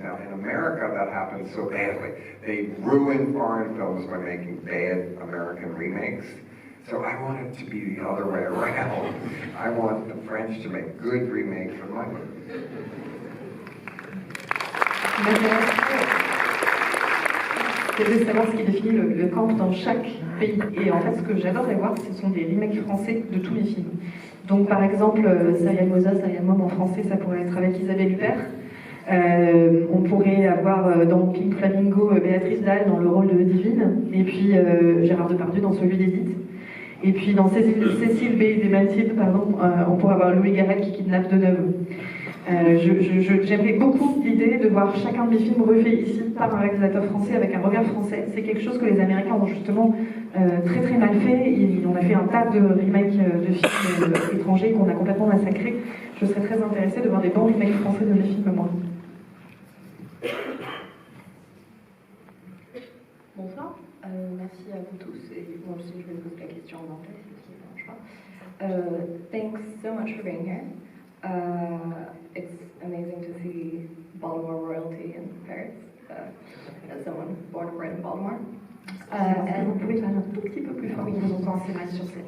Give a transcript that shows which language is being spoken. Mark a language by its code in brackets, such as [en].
[en] Now, in America, that happens so badly. They ruin foreign films by making bad American remakes. So I want it to be the other way around. I want the French to make good remakes of my movies. [fr] C'est de savoir ce qui définit le camp dans chaque pays. Et en fait, ce que j'adorerais voir, ce sont des remakes français de tous les films. Donc par exemple, Serial Moza, Serial Mom en français, ça pourrait être avec Isabelle Huppert. On pourrait avoir dans Pink Flamingo Béatrice Dalle dans le rôle de Divine, et puis Gérard Depardieu dans celui d'Edith. Et puis dans Cécile B. des Mathilde, pardon, on pourrait avoir Louis Garrel qui kidnappe Deneuve. J'aimerais beaucoup l'idée de voir chacun de mes films refait ici par un réalisateur français avec un regard français. C'est quelque chose que les Américains ont justement très très mal fait. On a fait un tas de remakes de films étrangers qu'on a complètement massacrés. Je serais très intéressée de voir des bons remakes français de mes films, moi. Bonsoir, merci à vous tous. Et bon, je vais vous poser la question en anglais, si ça ne dérange pas. [en] Thanks so much for being here. It's amazing to see Baltimore royalty in Paris, as someone born and bred in Baltimore. [fr] Vous pouvez parler un tout petit peu plus fort, je vous entends assez mal sur cette